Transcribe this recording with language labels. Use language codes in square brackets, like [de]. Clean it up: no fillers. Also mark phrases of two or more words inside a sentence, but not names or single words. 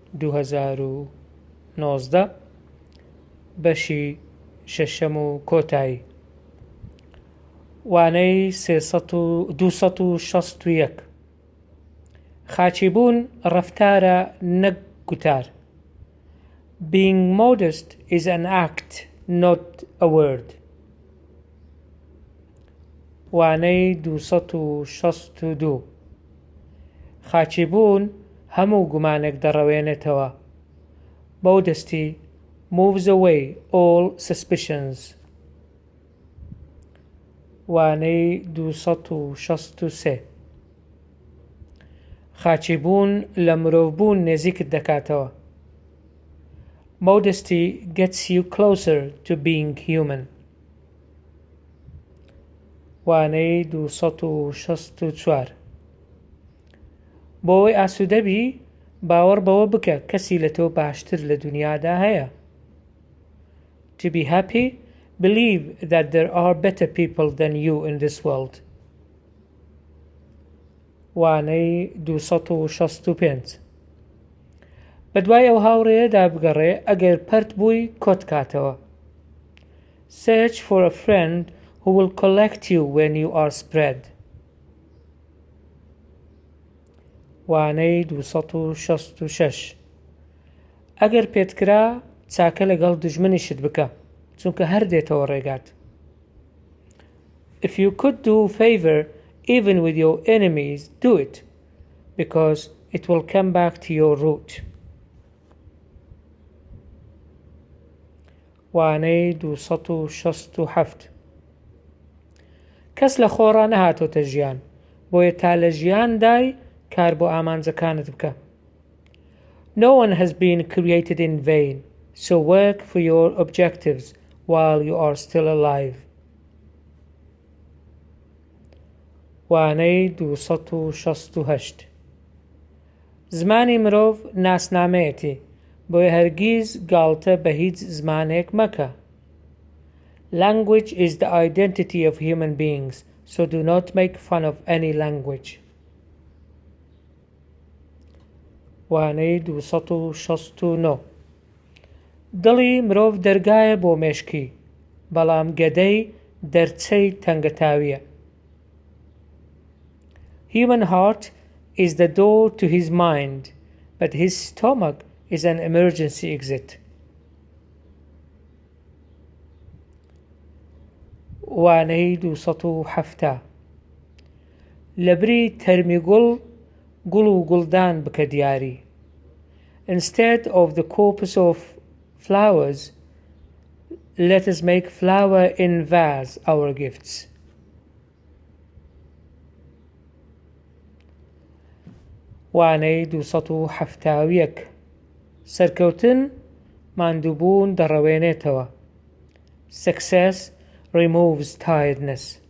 [ckb] 2019 بەشی شەشەم و کۆتایی وانەی 261 خاچیبوون ڕەفتارە نەک گوتار. [en] Being modest is an act, not a word. [ckb] وانەی 262 خاچیبوون هەموو گومانێک دەڕەوێنێتەوە. [en] Modesty moves away all suspicions. [ckb] وانەی 263 خاچیبوون لە مرۆڤبوون نێزیکت دەکاتەوە. [en] Modesty gets you closer to being human. [ckb] وانەی 264 بۆەوەی ئاسوودەبی باوەڕ بەوە بکە کەسی لە تۆ باشتر لە دنیادا هەیە. [en] To be happy, believe that there are better people than you in this world. [ckb] وانەی 265 بەدوای ئەو هاوڕێیەدا بگەڕێ ئەگەر پەرت بووی کۆت کاتەوە. [en] Search for a friend who will collect you when you are spread. [ckb] وانەی 266 ئەگەر پێتکرا چاکە لەگەڵ دوژمنیشت بکە چونکە هەر دێتەوە ڕێگات. [en] If you could do a favor even with your enemies, do it, because it will come back to your root. [ckb] وانەی 267 کەس لە خۆڕا نەهاتۆتە ژیان بۆیە تا لە ژیان دای کار بۆ ئامانجەکانت بکە. [en] No one has been created in vain, so work for your objectives while you are still alive. [ckb] وانەی 268 زمانی مرۆڤ ناسنامەیەتی بۆیە هەرگیز گاڵتە بە هیچ زمانێک مەکە. [en] Language is the identity of human beings, so do not make fun of any language. [ckb] وانەی 269 دڵی مرۆڤ دەرگایە بۆ مێشکی بەڵام گەدەی دەرچەی تەنگەتاویە. [en] Human heart is the door to his mind, but his stomach is an emergency exit. [ckb] وانەی 270 لەبری تەرمی گوڵ و گوڵدان بکە دیاری. [en] Instead of the corpus of flowers, let us make flower in vase our gifts. [ckb] وانەی 271 سەرکەوتن ماندووبوون دەڕەوێنێتەوە. [en] Success removes tiredness.